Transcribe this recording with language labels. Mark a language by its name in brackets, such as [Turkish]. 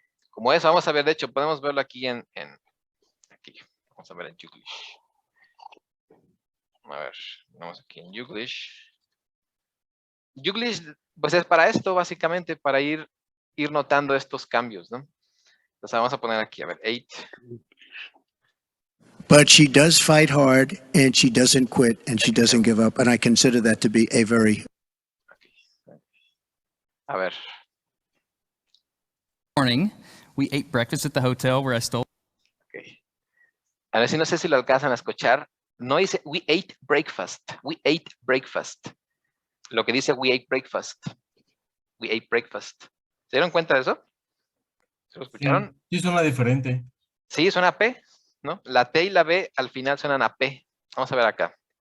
[Spanish] Como eso, vamos a ver, de hecho, podemos verlo aquí aquí. Vamos a ver en Youglish. A ver, vamos aquí en Youglish. Youglish, pues es para esto, básicamente, para ir notando estos cambios, ¿no? Entonces vamos a poner aquí, a ver, 8. [English] But she does fight hard and she doesn't quit and she doesn't give up. And I consider that to be a very [Spanish] A ver, [English] Morning. We ate breakfast at the hotel where I stole. [Spanish] ok. A ver si no sé si lo alcanzan a escuchar. No dice [English] we ate breakfast. We ate breakfast. [Spanish] Lo que dice [English] we ate breakfast. [Spanish] We ate breakfast. ¿Se dieron cuenta de eso? ¿Se lo escucharon? Sí, suena diferente. Sí, suena a P, ¿no? La T y la B al final suenan a P. Vamos a ver acá.